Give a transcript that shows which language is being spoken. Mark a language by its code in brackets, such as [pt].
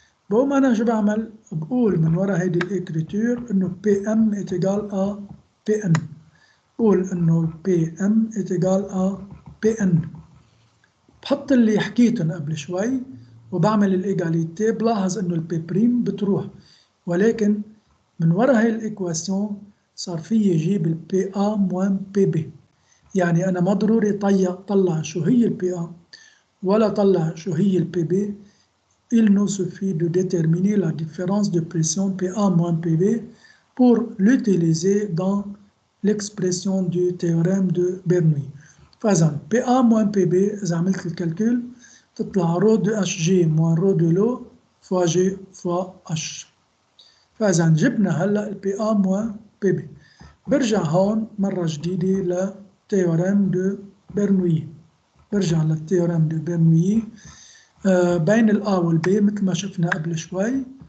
[ar] بقوم انا شو بعمل؟ بقول من ورا هيدي الاكريتور انه بي ام اتيجال ا بي ان، بقول انه بي ام اتيجال ا بي ان، بحط اللي حكيتهم قبل شوي وبعمل الايجاليتي. بلاحظ انه البي بريم بتروح، ولكن من ورا هاي الايكواسيون صار في يجيب البي ا موان بي بي، يعني انا ما ضروري طلع شو هي البي ا ولا طلع شو هي البي بي. [fr] Il nous suffit de déterminer la différence de pression PA moins PB pour l'utiliser dans l'expression du théorème de Bernoulli. [ar] فإذا PA moins PB إذا عملت الكالكول تطلع رو دو اش جي موان رو دو لو فوا جي فوا اش. فإذا جبنا هلا البي A موان بي بي. برجع هون مرة جديدة لتيوريم دو برنويي، برجع للتيوريم دو برنويي بين الآ والبي مثل ما شفنا قبل شوي.